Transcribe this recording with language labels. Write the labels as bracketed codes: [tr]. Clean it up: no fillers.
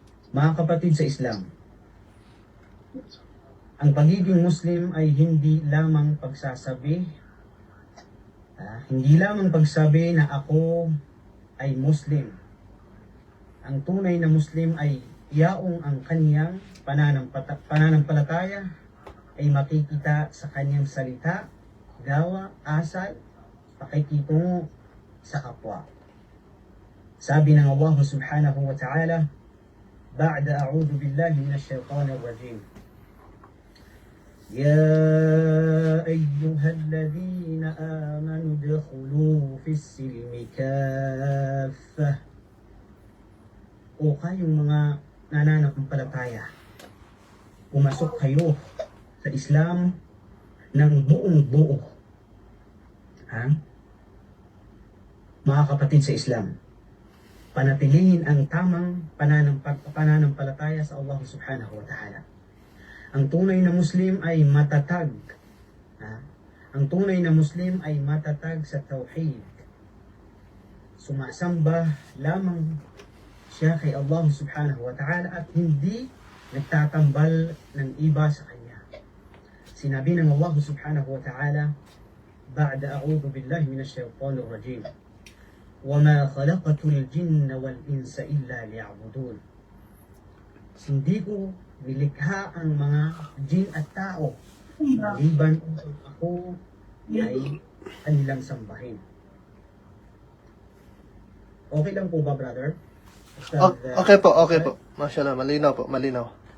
[tl] Mga kapatid sa Islam, ang pagiging Muslim ay hindi lamang pagsasabi, hindi lamang pagsabi na ako ay Muslim. Ang tunay na Muslim ay yaong ang kanyang pananampalataya ay makikita sa kanyang salita, gawa, asal, pakikitungo sa kapwa. Sabi ng Allah subhanahu wa ta'ala, [ar] بعد أعوذ بالله من الشيطان الرجيم يا أيها الذين آمنوا ادخلوا في السلم كافة. [tl] O kayong mga nananampalataya, pumasok kayo sa Islam ng buong buo. Mga kapatid sa Islam, panatilihin ang tamang pananampalataya sa Allah subhanahu wa ta'ala. Ang tunay na Muslim ay matatag. Ang tunay na Muslim ay matatag sa tauhid. Sumasamba lamang siya kay Allah subhanahu wa ta'ala at hindi nagtatambal ng iba sa kanya. Sinabi ng Allah subhanahu wa ta'ala, [ar] بعد أعوذ بالله من الشيطان الرجيم وَمَا خَلَقَتُ الْجِنَّ وَالْإِنسَ إِلَّا لِيَعْبُدُونَ. [tl] Hindi ko nilikha ang mga jin at tao maliban upang ako ay kanilang sambahin. Okay lang po ba, brother? Okay po. Mashallah, malinaw po, malinaw.